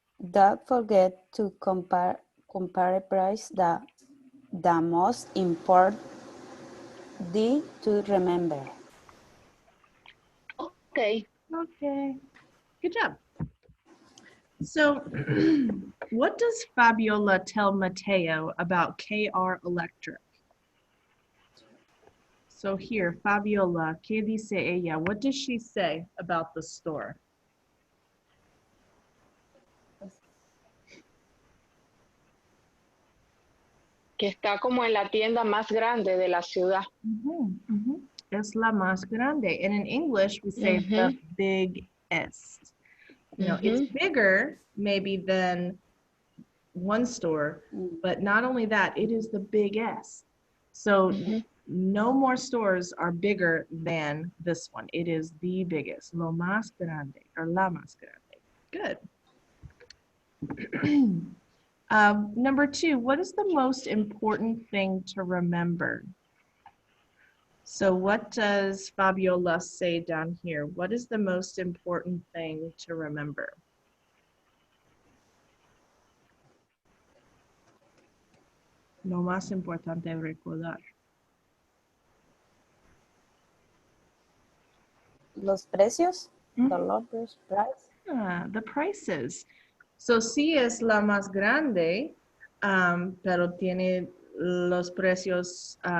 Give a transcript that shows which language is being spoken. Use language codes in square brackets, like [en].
[en] Don't forget to compare price the most important to remember. Okay. Okay, good job. So, what does Fabiola tell Mateo about KR Electric? So here, [es] Fabiola, ¿qué dice ella? [en] What does she say about the store? [es] Que está como en la tienda más grande de la ciudad. Es la más grande. [en] And in English, we say the biggest. You know, it's bigger maybe than one store, but not only that, it is the biggest. So no more stores are bigger than this one. It is the biggest. [es] Lo más grande or la más grande. [en] Good. Number 2, what is the most important thing to remember? So what does Fabiola say down here? What is the most important thing to remember? [es] Lo más importante recordar. Los precios, [en] the lowest price. The prices. [es] So sí es la más grande, pero tiene los precios